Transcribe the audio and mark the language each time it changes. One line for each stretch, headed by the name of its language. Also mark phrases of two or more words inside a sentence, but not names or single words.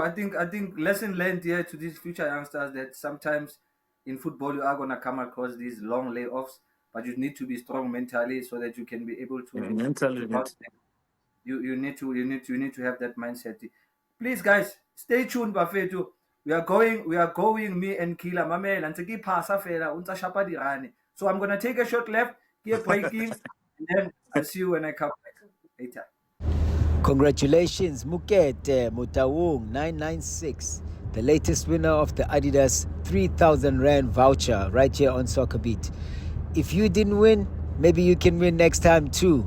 English: I think lesson learned here to these future youngsters that sometimes in football you are gonna come across these long layoffs, but you need to be strong mentally so that you can be able Mentally, to you bounce need. back. You need to have that mindset. Please, guys, stay tuned, Bafetu. We are going. Me and Kila Mamela.
Southern Sotho: Ntse ke phasa fela, o ntsa shapa dirane.
English: So I'm gonna take a short left, get breaking, and then I'll see you when I come back later. Congratulations, Mukete Mutawung 996, the latest winner of the Adidas 3,000 Rand voucher right here on SoccerBeat. If you didn't win, maybe you can win next time too.